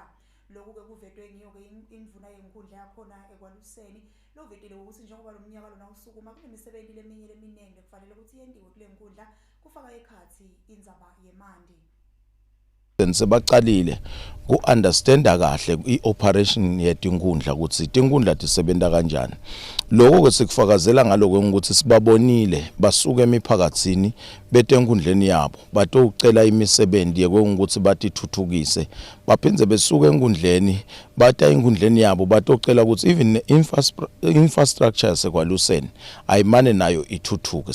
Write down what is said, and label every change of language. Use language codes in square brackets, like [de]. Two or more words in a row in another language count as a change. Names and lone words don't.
[ss] Lokhu ke kuvetwe ngiyo ke imvuna yenkundla yakhona ekwaluseni lovetile ukuthi njengoba lo mnyaka lona usukuma kunemisebenzi leminengi kufanele ukuthi yendiwe kule nkundla kufaka ekhathi indzaba yemandi. Sebaqalile ku-understanda kahle i-operation yetinkundla ukuthi tinkundla tisebenta kanjani. Lokho ke sikufakazela ngaloko ukuthi sibabonile basuka emiphakatsini betenkundleni yabo batocela imisebenzi ukuthi batithuthukise baphindze besuka enkundleni bata enkundleni yabo batocela ukuthi [en] even infrastructure [ss] yasekwaluseni ayimane nayo ithuthuke.